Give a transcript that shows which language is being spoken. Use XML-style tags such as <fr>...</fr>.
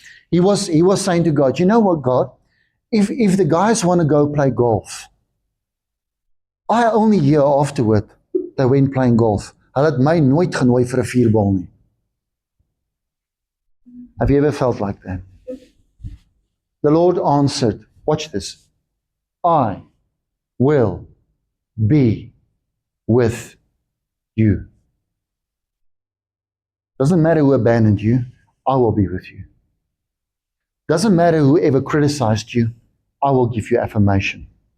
<en>He was saying to God, you know what, God? If the guys want to go play golf, I only hear afterward they went playing golf.</en> <af>Hulle het my nooit genooi vir 'n vierbal nie.</af> <en>Have you ever felt like that? The Lord answered, watch this, I will be with you. Doesn't matter who abandoned you, I will be with you. Doesn't matter whoever criticized you, I will give you affirmation.</en>